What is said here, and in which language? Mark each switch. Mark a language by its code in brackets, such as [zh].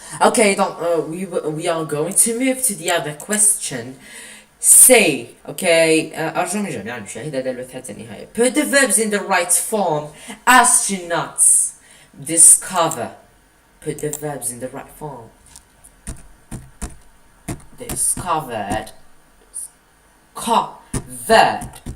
[en] Okay, we are going to move to the other question. Say, okay, [ar] أرجو من جميع المشاهدة للبث حتى النهاية. [en] Put the verbs in the right form. Astronauts discover. Put the verbs in the right form. Discovered. Covered.